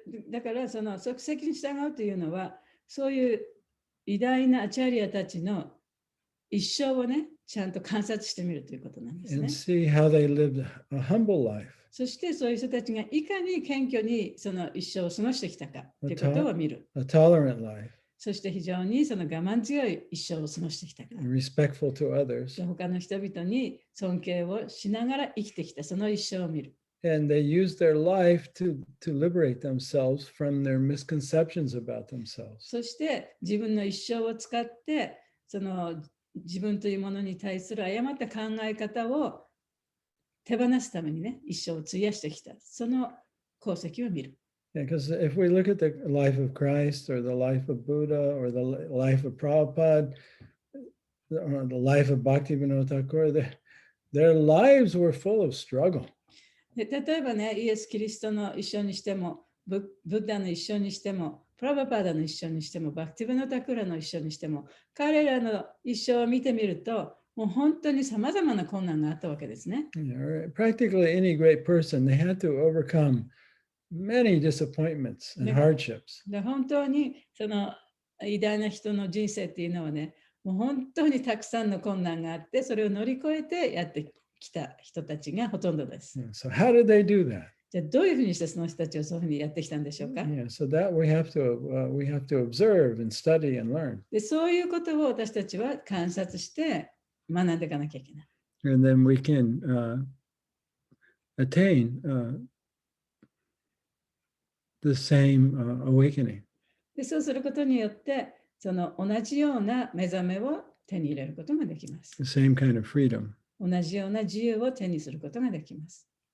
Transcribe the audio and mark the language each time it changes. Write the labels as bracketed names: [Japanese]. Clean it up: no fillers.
[Japanese] だからその即席に従うというのは、そういう偉大なアチャリアたちの一生をね、ちゃんと観察してみるということなんですね。 [English] And see how they lived a humble life. [Japanese] そしてそういう人たちがいかに謙虚にその一生を過ごしてきたかということを見る。 [English] A tolerant life, [Japanese] そして非常にその我慢強い一生を過ごしてきたか。 [English] respectful to others. [Japanese] 他の人々に尊敬をしながら生きてきたその一生を見る。 [English] And they use their life to liberate themselves from their misconceptions about themselves. [Japanese] そして自分の一生を使ってその自分というものに対する誤った考え方を手放すためにね、一生を費やしてきたその功績を見る。 [English] Because if we look at the life of Christ or the life of Buddha or the life of Prabhupada or the life of Bhaktivinoda Thakur, their lives were full of struggle. [Japanese] で例えばね、イエス・キリストの一生にしても、ブッダの一生にしても、プラバパーダの一生にしても、バクティブノタクラの一生にしても、彼らの一生を見てみると、もう本当にさまざまな困難があったわけですね。 [English] Practically any great person, they had to overcome many disappointments and hardships. [Japanese] で本当にその偉大な人の人生っていうのはね、もう本当にたくさんの困難があって、それを乗り越えてやってきた人たちがほとんどです。 [English] So how did they do that? [Japanese] じゃあどういうふうにしてその人たちをそういうふうにやってきたんでしょうか。 [English] So that we have to observe and study and learn. [Japanese] でそういうことを私たちは観察して学んでいかなきゃいけない。 [English] And then we can attain the same awakening. [Japanese] でそうすることによってその同じような目覚めを手に入れることができます。 [English] The same kind of freedom. [Japanese] 同じような自由を手にすることができます。